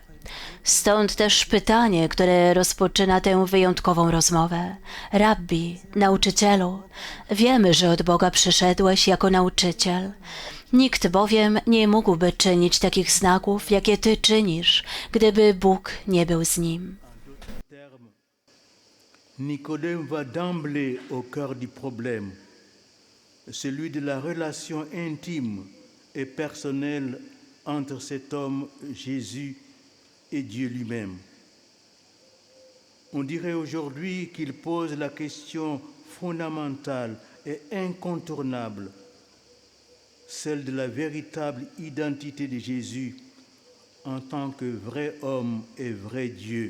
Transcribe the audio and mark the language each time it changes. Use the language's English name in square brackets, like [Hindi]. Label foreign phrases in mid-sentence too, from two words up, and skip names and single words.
[Polish] Stąd też pytanie, które rozpoczyna tę wyjątkową rozmowę. Rabbi, nauczycielu, wiemy, że od Boga przyszedłeś jako nauczyciel. Nikt bowiem nie mógłby czynić takich znaków, jakie Ty czynisz, gdyby Bóg nie był z nim. [French] Nicodème va d'emblée au cœur du problème, celui de la relation intime et personnelle entre cet homme, Jésus, et Dieu lui-même. On dirait aujourd'hui qu'il pose la question fondamentale et incontournable, celle de la véritable identité de Jésus en tant que vrai homme et vrai Dieu.